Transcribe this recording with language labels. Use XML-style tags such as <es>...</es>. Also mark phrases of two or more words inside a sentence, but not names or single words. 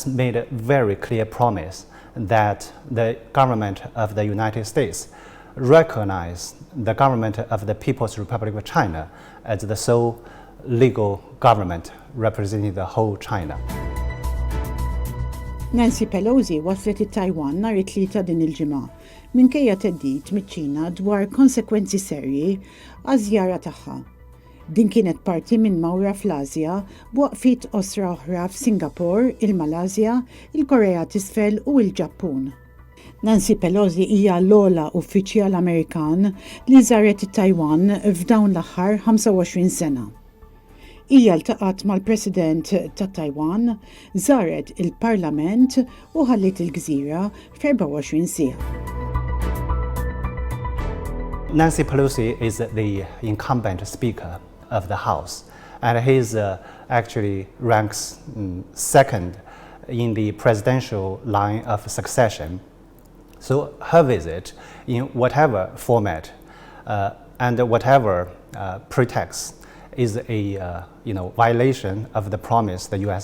<en>made a very clear promise that the government of the United States recognized the government of the People's Republic of China as the sole legal government representing the whole China.</en> <mt>Nancy Pelosi waslet it-Taiwan nhar it-tlieta din il-ġimgħa minkejja theddid miċ-Ċina dwar konsegwenzi serji għaż-żjara tagħha. Din kienet parti minn mawra fl-Asja b'waqfiet osra oħra f'Singapore, il-Malasja, il-Korea t'isfel u l-Ġappun. Nancy Pelosi hija l-ogħla uffiċjal Amerikan li żaret it-Taiwan f'dawn l-aħħar 25 sena. Hija ltaqat mal-President ta' Taiwan, żaret il-Parlament u ħallit il-Gżira f'24 siegħa.</mt> <en>Nancy Pelosi is the incumbent Speaker of the House, and he actually ranks second in the presidential line of succession. So her visit, in whatever format and whatever pretext, is a violation of the promise the U.S.</en>